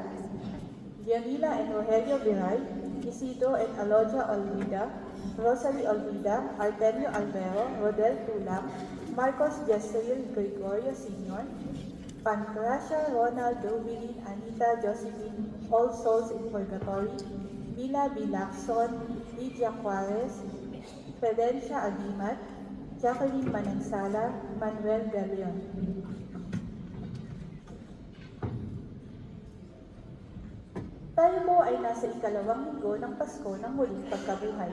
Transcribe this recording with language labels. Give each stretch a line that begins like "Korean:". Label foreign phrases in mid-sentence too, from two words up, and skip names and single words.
Filipino: Leonila and Rogelio Viray, Isidro and Alodia Olvida, Rosalie Olvida, Artemio Alvero, Rodel Tulang, Marcos Yesril Gregorio Sr., Pancracia Ronald Rubilin, Anita Josephine,
English: All Souls in Purgatory,
Filipino: Vila Bilacson, Lydia Juarez, Fedencia Agimat, Jacqueline Manansala, Manuel Galeon. Tayo po ay nasa ikalawang linggo ng Pasko ng muling pagkabuhay.